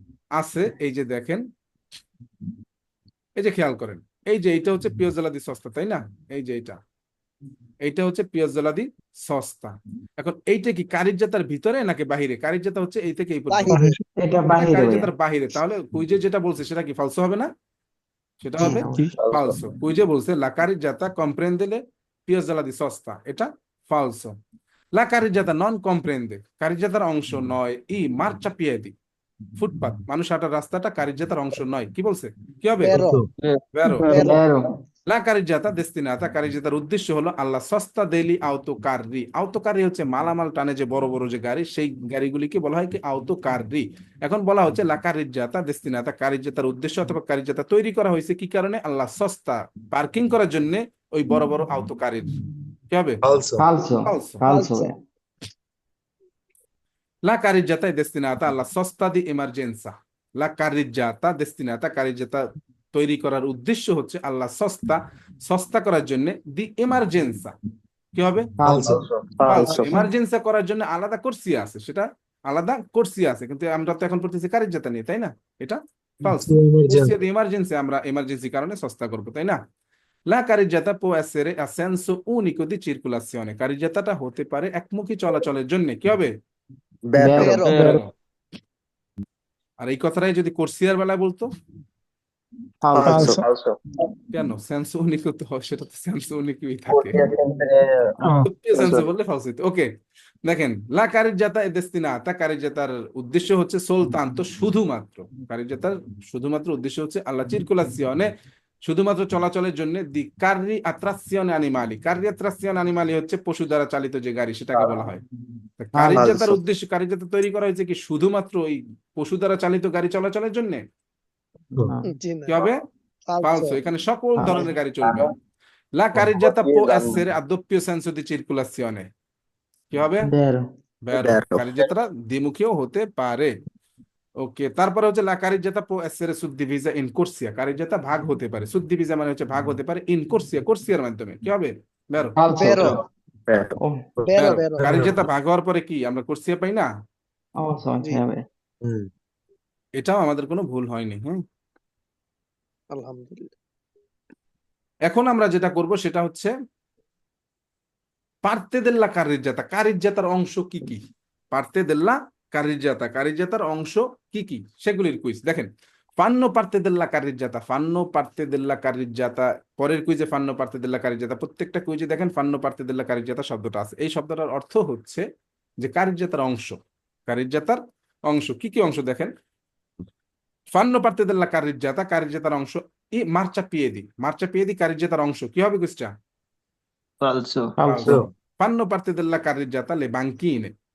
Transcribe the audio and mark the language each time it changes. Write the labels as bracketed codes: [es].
[bn] আছে এই যে দেখেন এই যে খেয়াল করেন এই যে এইটা হচ্ছে পিয়াজ্জালা দি সস্তা তাই না এই যে এইটা হচ্ছে পিয়াজ্জালা দি সস্তা এখন এইটা কি কার্রিজ্জাতার ভিতরে নাকি বাহিরে কার্রিজ্জাতা হচ্ছে এই থেকে এই পর্যন্ত বাহিরে, এটা বাহিরে ভাইয়া। কার্রিজ্জাতার বাহিরে তাহলে কুইজে যেটা বলছে সেটা কি ফালসো হবে না সেটা জি, হবে অবশ্যই। [it] falso [bn] কুইজে বলছে [it] la carreggiata comprende le piazzola di sosta [bn] এটা [it] falso [bn] লা কারিজ্জাতা নন কম্প্রেন্ডে, কারিজ্জাতার অংশ নয়। ই মার্চা পিয়েদি, ফুটপাত মানুষ হাঁটার রাস্তাটা কারিজ্জাতার অংশ নয়। কি বলছে? কি হবে? [it] Vero, [bn] ভেরো। [it] vero, Vero. [bn] লা কারিজ্জাতা দেস্তিনাতা, কারিজ্জাতার উদ্দেশ্য হলো আল্লাহ সস্তা দেলি আউতোকাররি। আউতোকাররি হচ্ছে মালামাল টানে যে বড় বড় যে গাড়ি, সেই গাড়িগুলিকে বলা হয় কি আউতোকাররি। এখন বলা হচ্ছে লা কারিজ্জাতা দেস্তিনাতা, কারিজ্জাতার উদ্দেশ্য অথবা কারিজ্জাতা তৈরি করা হয়েছে কি কারণে? আল্লাহ সস্তা, পার্কিং করার জন্য ওই বড় বড় আউতোকারির। কি হবে? [it] falso, Falso. Falso. Falso. falso, La carreggiata è destinata alla sosta di emergenza. La carreggiata destinata, [bn] carreggiata তৈরি করার উদ্দেশ্য হচ্ছে আল্লাহ সস্তা, সস্তা করার জন্য দি এমার্জেন্সা। কি হবে? [it] Falso. [bn] ফালসো। এমার্জেন্সা করার জন্য আলাদা কোর্সিয়া আছে, সেটা আলাদা কোর্সিয়া আছে, কিন্তু আমরা তো এখন পড়তেছি কারিজ্জাতা নিয়ে, তাই না? এটা ফালসো। কোর্সিয়া দি এমার্জেন্সি, আমরা এমার্জেন্সি কারণে সস্তা করবো, তাই না? [it] La carreggiata può essere a senso unico di circolazione. [bn] কারিজ্জাতাটা হতে পারে একমুখী চলাচলের জন্য। কি হবে? [it] Vero. vero, [bn] ভেরো। আর এই কথাটাই যদি কোর্সিয়ার বেলায় বলতো, [it] Falso. [bn] কেন? সেন্স উনিকো তো হয়, সেটা তো সেন্স উনিকই থাকে। সেন্স বললে ফালস হইতো। ওকে, দেখেন, লা কারিজ্জাতা এ দেস্তিনাতা, কারিজ্জাতার উদ্দেশ্য হচ্ছে সোলতান, তো শুধুমাত্র কারিজ্জাতার শুধুমাত্র উদ্দেশ্য হচ্ছে আল্লাহ চিরকুলাসিয়নে, শুধুমাত্র চলাচলের জন্য দি কার্রি আত্রাসিয়ন আনিমালি। কার্রি আত্রাসিয়ন আনিমালি হচ্ছে পশু দ্বারা চালিত যে গাড়ি, সেটাকে বলা হয়। তা কারিজ্জাতার উদ্দেশ্য, কারিজ্জাতা তৈরি করা হয়েছে কি শুধুমাত্র ওই পশু দ্বারা চালিত গাড়ি চলাচলের জন্য। [it] No. [bn] জি না, কি হবে? [it] falso, [bn] ফালসো। এখানে সকল [it] Falso. [bn] ধরনের গাড়ি চলবে। [it] La carreggiata può essere a doppio senso di circolazione. [bn] কি হবে? [it] Vero. [bn] ভেরো। কারিজ্জাতাটা দ্বিমুখীও হতে পারে। ওকে, তারপরে হচ্ছে লা কারিজ্জাতা [it] può essere suddivisa in corsia। [bn] কারিজ্জাতা ভাগ হতে পারে। suddivisa মানে হচ্ছে ভাগ হতে পারে in corsia, কোর্সিয়ার মাধ্যমে। কি হবে? ভেরো। [it] Falso. vero, Oh, vero, [bn] ভেরো। [it] vero, [bn] কারিজ্জাতা ভাগ হওয়ার পরে কি আমরা কোর্সিয়া পাই না? [en] also, [bn] জি, এটাও আমাদের কোনো ভুল হয়নি। হ্যাঁ, আলহামদুলিল্লাহ, এখন আমরা যেটা করব সেটা হচ্ছে পার্তে দেল্লা কারিজ্জাতা, কারিজ্জাতার অংশ কি কি? পার্তে দেল্লা কারিজ্জাতা, কারিজ্জাতার অংশ কি কি সেগুলির কুইজ। দেখেন, ফান্নো পার্তে দেল্লা কারিজ্জাতা, ফান্নো পার্তে দেল্লা কারিজ্জাতা, পরের কুইজে ফান্নো পার্তে দেল্লা কারিজ্জাতা, প্রত্যেকটা কুইজে দেখেন ফান্নো পার্তে দেল্লা কারিজ্জাতা শব্দটা আছে। এই শব্দটার অর্থ হচ্ছে যে কারিজ্জাতার অংশ। কারিজ্জাতার অংশ কি কি অংশ? দেখেন, ফান্নো পার্তে দেল্লা কারিজ্জাতা, কারিজ্জাতার অংশ ই মার্চা পিয়েদি, মার্চা পিয়েদি কারিজ্জাতার অংশ। কি হবে কুইজটা? [it] Falso. Fanno parte della carreggiata le banchine.